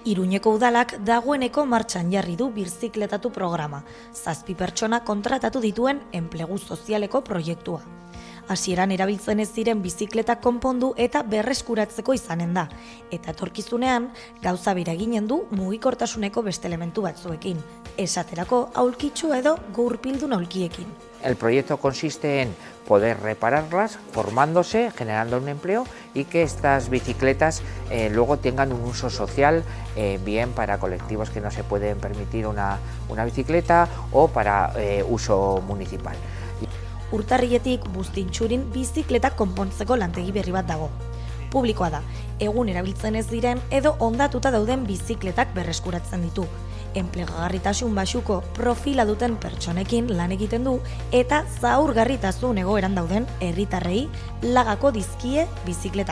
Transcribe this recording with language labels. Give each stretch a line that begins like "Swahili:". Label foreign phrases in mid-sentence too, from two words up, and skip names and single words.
Basque: Iruñeko udalak dagoeneko martxan jarri du birzikletatu programa, 7 pertsona kontratatu dituen enplegu sozialeko proiektua. Hasieran erabiltzen ez ziren bizikletak konpondu eta berreskuratzeko izanen da, eta etorkizunean gauza bera eginen du mugikortasuneko beste elementu batzuekin, esaterako aulkitxu edo gurpildun aulkiekin.
Spanish: El proyecto consiste en poder repararlas, formándose, generando un empleo y que estas bicicletas luego tengan un uso social, bien para colectivos que no se pueden permitir una bicicleta o para uso municipal.
Basque: Urtarriletik Buztintxurin bizikletak konpontzeko lantegi berri bat dago. Publikoa da, egun erabiltzen ez diren edo hondatuta dauden bizikletak berreskuratzen ditu. Enplegagarritasun baxuko profila duten pertsonekin lan egiten du eta zaurgarritasun egoeran dauden herritarrei lagako dizkie bizikletak.